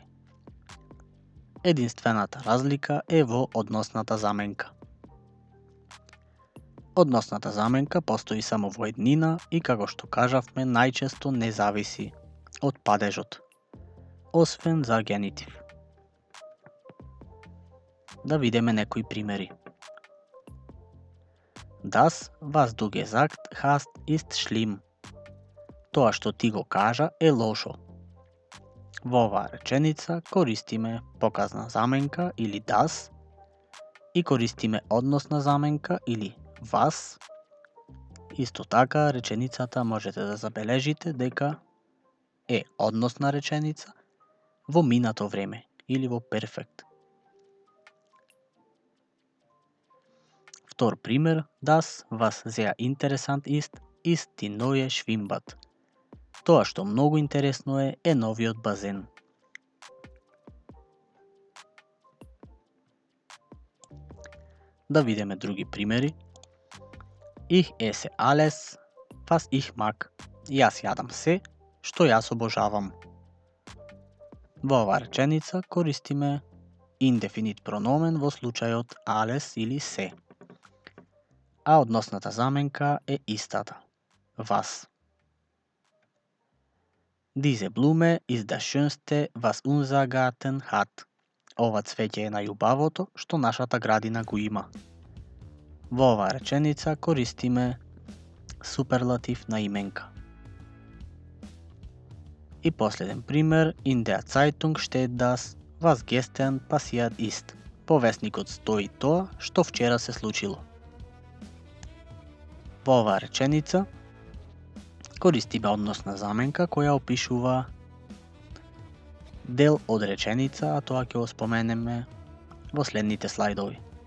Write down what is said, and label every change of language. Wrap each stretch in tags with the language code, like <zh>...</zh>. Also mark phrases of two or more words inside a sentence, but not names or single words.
<mk>Единствената разлика е во односната заменка. Односната заменка постои само во еднина и како што кажавме најчесто не зависи од падежот, освен за генитив. Да видиме некои примери.</mk> <de>Das, was du gesagt hast, ist schlimm.</de> <mk>Тоа што ти го кажа е лошо. Во оваа реченица користиме показна заменка или das и користиме односна заменка или was. Исто така реченицата можете да забележите дека е односна реченица во минато време или во перфект. Втор пример,</mk> <de>das, was sehr interessant ist die neue Schwimmbad.</de> <mk>Тоа што многу интересно е новиот базен. Да видиме други примери.</mk> <de>Ich esse alles, was ich mag.</de> <mk>Јас јадам се што јас обожавам. Во оваа реченица користиме</mk> <de>indefinit Pronomen</de> <mk>во случајот alles или се. А односната заменка е истата. Was.</mk> <de>Diese Blume ist das schönste, was unser Garten hat.</de> <mk>Ова цвеќе е најубавото што нашата градина го има. Во оваа реченица користиме суперлатив на именка. И последен пример,</mk> <de>in der Zeitung steht das, was gestern passiert ist.</de> <mk>По весникот стои тоа што вчера се случило. Во оваа реченица користиме односна заменка која опишува дел од реченица, а тоа ќе го споменеме во следните слайдови.</mk>